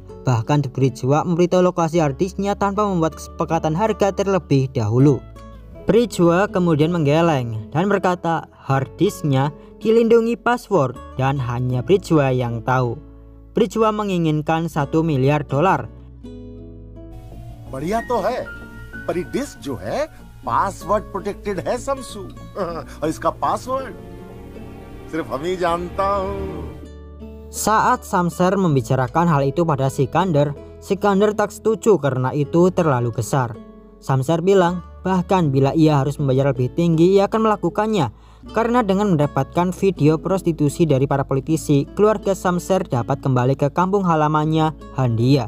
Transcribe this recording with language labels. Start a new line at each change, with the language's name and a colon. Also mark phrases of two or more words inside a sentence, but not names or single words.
Indonesian: Bahkan Brijwa memberitahu lokasi hard disknya tanpa membuat kesepakatan harga terlebih dahulu. Brijwa kemudian menggeleng dan berkata hard disknya dilindungi password dan hanya Brijwa yang tahu. Brijwa menginginkan $1 miliar.
Hindi: बढ़िया तो है, पर ये डिस्क जो है
English: password protected
Hindi: है समसू, और इसका पासवर्ड सिर्फ हम ही जानता हूँ।
Indonesian: Saat Shamser membicarakan hal itu pada Sikandar, Sikandar tak setuju karena itu terlalu besar. Shamser bilang bahkan bila ia harus membayar lebih tinggi ia akan melakukannya, karena dengan mendapatkan video prostitusi dari para politisi, keluarga Shamser dapat kembali ke kampung halamannya Handia.